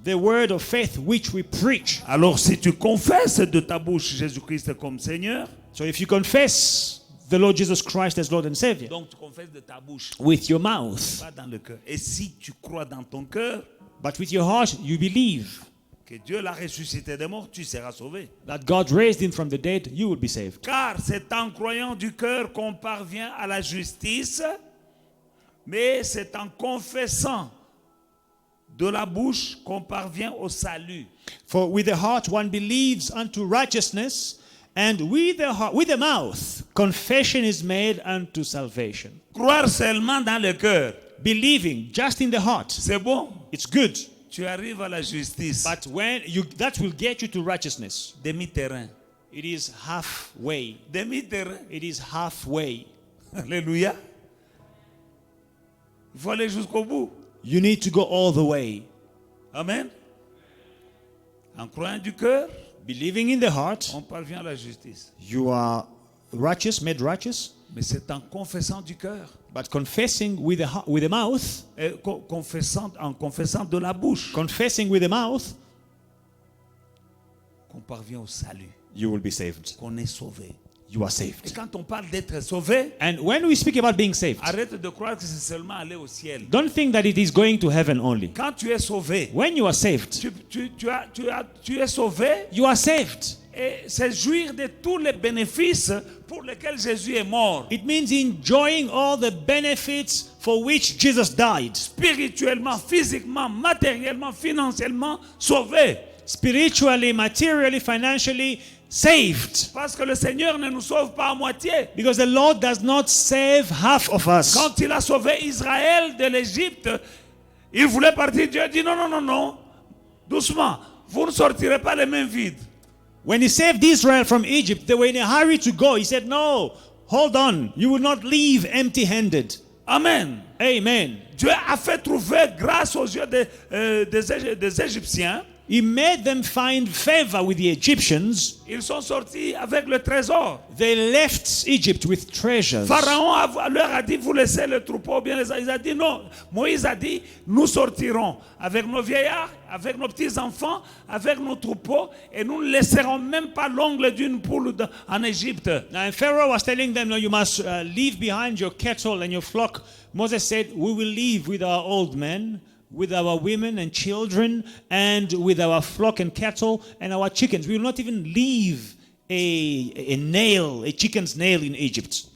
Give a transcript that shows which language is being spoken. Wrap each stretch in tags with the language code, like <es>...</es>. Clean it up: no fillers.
<en>The word of faith which we preach.</en> <fr>Alors si tu confesses de ta bouche Jésus-Christ comme Seigneur,</fr> <en>So if you confess the Lord Jesus Christ as Lord and Savior</en> <fr>donc tu confesses de ta bouche,</fr> <en>with your mouth,</en> <fr>pas dans le cœur. Et si tu crois dans ton cœur</fr> <en>but with your heart you believe</en> <fr>que Dieu l'a ressuscité des morts, tu seras sauvé.</fr> <en>that God raised him from the dead, you will be saved.</en> <fr>Car c'est en croyant du cœur qu'on parvient à la justice, mais c'est en confessant de la bouche qu'on parvient au salut.</fr> <en>For with the heart one believes unto righteousness, and with the mouth confession is made unto salvation.</en> <fr>Croire seulement dans le cœur,</fr> <en>Believing just in the heart,</en> <fr>c'est bon.</fr> <en>it's good,</en> <fr>Tu arrives à la justice.</fr> <en>but that will get you to righteousness.</en> <fr>Demi-terrain.</fr> <en>It is halfway.</en> <fr>Demi-terrain.</fr> <en>It is halfway.</en> <fr>Alléluia. Il faut aller jusqu'au bout.</fr> <en>You need to go all the way.</en> <fr>Amen. En croyant du cœur,</fr> <en>Believing in the heart,</en> <fr>on parvient à la justice.</fr> <en>you are righteous, made righteous,</en> <fr>Mais c'est en confessant du cœur,</fr> <en>but confessing with the mouth,</en> <fr>et en confessant de la bouche,</fr> <en>confessing with the mouth,</en> <fr>qu'on parvient au salut,</fr> <en>you will be saved.</en> <fr>qu'on est sauvé.</fr> <en>you are</en> <fr>Et</fr> <en>saved.</en> <fr>quand on parle d'être sauvé,</fr> <en>And when we speak about being saved,</en> <fr>arrête de croire que c'est seulement aller au ciel.</fr> <en>don't think that it is going to heaven only.</en> <fr>Quand tu es sauvé,</fr> <en>When you are saved,</en> <fr>tu es sauvé</fr> <en>you are saved.</en> <fr>et c'est jouir de tous les bénéfices pour lesquels Jésus est mort.</fr> <en>It means enjoying all the benefits for which Jesus died.</en> <fr>Spirituellement, physiquement, matériellement, financièrement, sauvé.</fr> <en>Spiritually, materially, financially saved.</en> <fr>Parce que le Seigneur ne nous sauve pas à moitié.</fr> <en>Because the Lord does not save half of us.</en> <fr>Quand il a sauvé Israël de l'Égypte, il voulait partir. Dieu a dit non, non, non, non. Doucement. Vous ne sortirez pas les mains vides.</fr> <en>When he saved Israel from Egypt, they were in a hurry to go. He said, no, hold on. You will not leave empty-handed. Amen. Amen.</en> <fr>Dieu a fait trouver grâce aux yeux des Égyptiens.</fr> <en>He made them find favor with the Egyptians.</en> <fr>Ils sont sortis avec le trésor.</fr> <en>They left Egypt with treasures.</en> <fr>Pharaon leur a dit, vous laissez le troupeau bien. Il a dit non. Moïse a dit, nous sortirons avec nos vieillards, avec nos petits-enfants, avec nos troupeaux, et nous ne laisserons même pas l'ongle d'une poule en Égypte.</fr> <en>Now, Pharaoh was telling them, no, you must leave behind your cattle and your flock. Moses said, we will leave with our old men, with our women and children, and with our flock and cattle and our chickens. We will not even leave a nail, a chicken's nail in Egypt.</en>